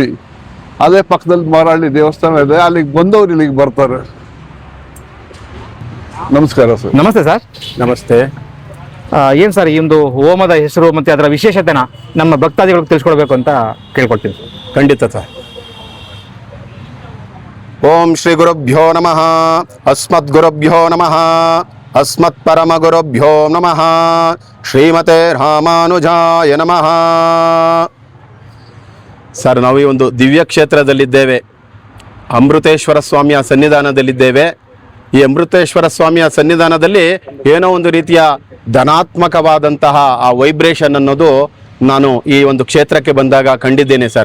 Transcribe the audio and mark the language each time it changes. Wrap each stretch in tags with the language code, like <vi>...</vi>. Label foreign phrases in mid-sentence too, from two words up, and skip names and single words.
<kn>ಅದೇ ಪಕ್ಕದಲ್ಲಿ ಮಾರಳ್ಳಿ ದೇವಸ್ಥಾನ ಇದೆ, ಅಲ್ಲಿಗೆ ಬಂದವರು ಇಲ್ಲಿಗೆ ಬರ್ತಾರೆ. ನಮಸ್ಕಾರ ಸರ್. ನಮಸ್ತೆ ಸರ್. ನಮಸ್ತೆ. ಏನು ಸರ್ ಈ ಒಂದು ಹೋಮದ ಹೆಸರು ಮತ್ತೆ ಅದರ ವಿಶೇಷತೆನ ನಮ್ಮ ಭಕ್ತಾದಿಗಳಿಗೆ ತಿಳಿಸ್ಕೊಡ್ಬೇಕು ಅಂತ ಕೇಳ್ಕೊಳ್ತೀನಿ ಸರ್. ಖಂಡಿತ ಸರ್.</kn> <sa>ಓಂ ಶ್ರೀ ಗುರುಭ್ಯೋ ನಮಃ. ಅಸ್ಮದ್ ಗುರುಭ್ಯೋ ನಮಃ. ಅಸ್ಮತ್ ಪರಮ ಗುರುಭ್ಯೋ ನಮಃ. ಶ್ರೀಮತೆ ರಾಮಾನುಜಾಯ ನಮಃ.</sa> <kn>ಸರ್, ನಾವು ಈ ಒಂದು ದಿವ್ಯ ಕ್ಷೇತ್ರದಲ್ಲಿದ್ದೇವೆ. ಅಮೃತೇಶ್ವರ ಸ್ವಾಮಿಯ ಸನ್ನಿಧಾನದಲ್ಲಿದ್ದೇವೆ. ಈ ಅಮೃತೇಶ್ವರ ಸ್ವಾಮಿಯ ಸನ್ನಿಧಾನದಲ್ಲಿ ಏನೋ ಒಂದು ರೀತಿಯ ಧನಾತ್ಮಕವಾದಂತಹ ಆ ವೈಬ್ರೇಷನ್ ಅನ್ನೋದು ನಾನು ಈ ಒಂದು ಕ್ಷೇತ್ರಕ್ಕೆ ಬಂದಾಗ ಕಂಡಿದ್ದೇನೆ ಸರ್.</kn>